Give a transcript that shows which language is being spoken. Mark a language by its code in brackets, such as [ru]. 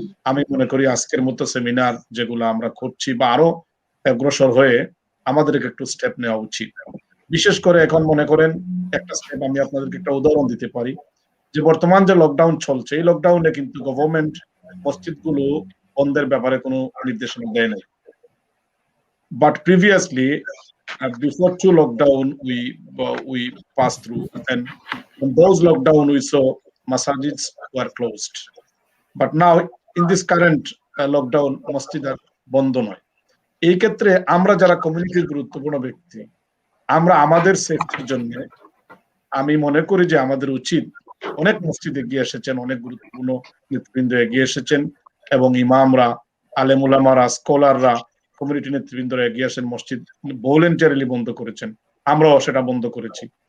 [bn] আমি মনে করি আজকের মতো সেমিনার যেগুলো আমরা করছি বা আরো অগ্রসর হয়ে আমাদেরকে একটু স্টেপ নেওয়া উচিত। বিশেষ করে এখন মনে করেন একটা স্টেপ আমি আপনাদেরকে একটা উদাহরণ দিতে পারি, যে বর্তমান যে লকডাউন চলছে, এই লকডাউনে কিন্তু গভর্নমেন্ট মসজিদগুলো বন্ধের ব্যাপারে কোনো নির্দেশনা দেয় নাই। But previously [en] before two lockdown we passed through, and in those lockdown we saw masajids were closed, but now in this current lockdown masjid [bn] আর বন্ধ নয়। এই ক্ষেত্রে আমরা যারা কমিউনিটির গুরুত্বপূর্ণ ব্যক্তি, আমরা আমাদের সেফটির জন্য আমি মনে করি যে আমাদের উচিত, অনেক মসজিদ এগিয়ে এসেছেন, অনেক গুরুত্বপূর্ণ নেতৃবৃন্দ এগিয়ে এসেছেন এবং ইমামরা, আলেম উলামারা, স্কলাররা, কমিউনিটি নেতৃবৃন্দরা এগিয়ে আসেন, মসজিদ ভলেন্টারিলি বন্ধ করেছেন, আমরাও সেটা বন্ধ করেছি।